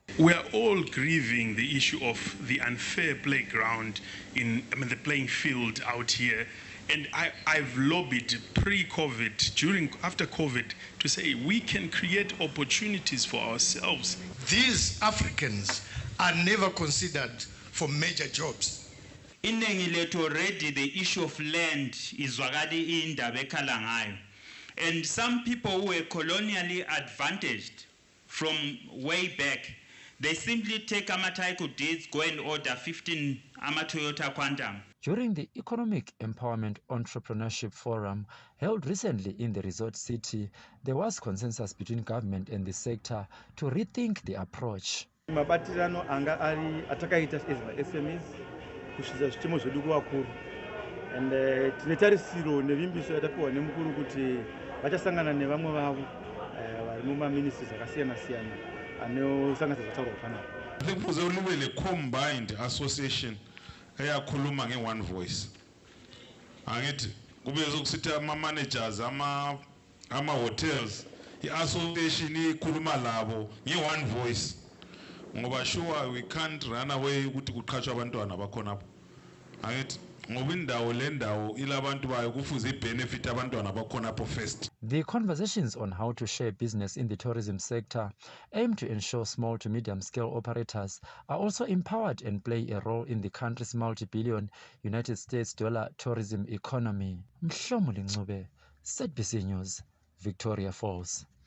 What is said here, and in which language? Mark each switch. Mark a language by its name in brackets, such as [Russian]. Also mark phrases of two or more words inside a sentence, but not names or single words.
[English] We are all grieving the issue of the unfair playground the playing field out here. And I've lobbied pre-COVID, after COVID, to say we can create opportunities for ourselves. These Africans are never considered for major jobs. [North Ndebele] Iningi lethu [English] already the issue of land is [North Ndebele] wakadi indaba ekhala ngayo. [English] And some people who were colonially advantaged from way back, they simply take [North Ndebele] ama-title deeds, [English] go and order 15 ama-Toyota Quantum. During the Economic Empowerment Entrepreneurship Forum held recently in the resort city, there was consensus between government and the sector to rethink the approach. [Shona] Mabatirano anga ari atakaita SMEs kushiza zvitimo zvedu kuvakuru and tine tarisiro nevimbiso yatapiwa nemukuru kuti vachasangana nevamwe vavo vari mumaministries akasiyana siyana anosanganisa zvataurwa panapa. [English] I think [North Ndebele] kuze libe le [English] combined association [North Ndebele] eyakhuluma nge- [English] one voice. [North Ndebele] Angithi kube zokusithi ama-managers ama-hotels i-association ikhuluma labo nge- [English] one voice. [North Ndebele] Ngoba [English] sure we can't run away [North Ndebele] ukuthi kuqhatshwa abantwana bakhona. Angithi ngoba indawo le ndawo ilabantu bayo kufuze benefit abantwana bakhona first. [English] The conversations on how to share business in the tourism sector aim to ensure small to medium-scale operators are also empowered and play a role in the country's multi-billion United States dollar tourism economy. Mhlomuli Ncube, ZBC News, Victoria Falls.